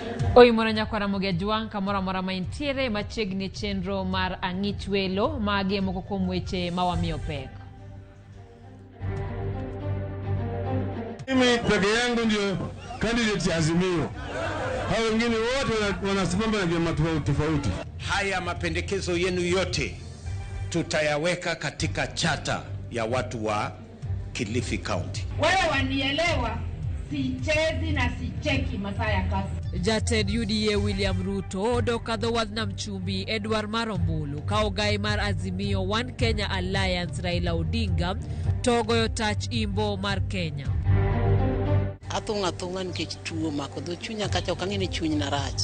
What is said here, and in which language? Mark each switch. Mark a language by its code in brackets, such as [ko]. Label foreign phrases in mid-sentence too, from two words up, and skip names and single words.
[luo] Oimoranya kwa Ramogi juang kamora mora maintiere machiegni chenro mar ang'ich welo mage moko kuom weche mawamiyo pek. [sw] Mimi peke yangu ndio candidate ya Azimio. Hao wengine wote wanasimama na vyama tofauti. Haya mapendekezo yenu yote tutayaweka katika chata ya watu wa Kilifi County. Wewe wanielewa, sichezi na sicheki masaa ya kazi. [luo] Jatend UDA William Ruto dokadho wadna mchumbi Edward Marombulu kaogai mar Azimio One Kenya Alliance Raila Odinga togoyo tach imbo mar Kenya. Athunga nikech tuo mako dho chunya kacha okang'eni chuny na rach.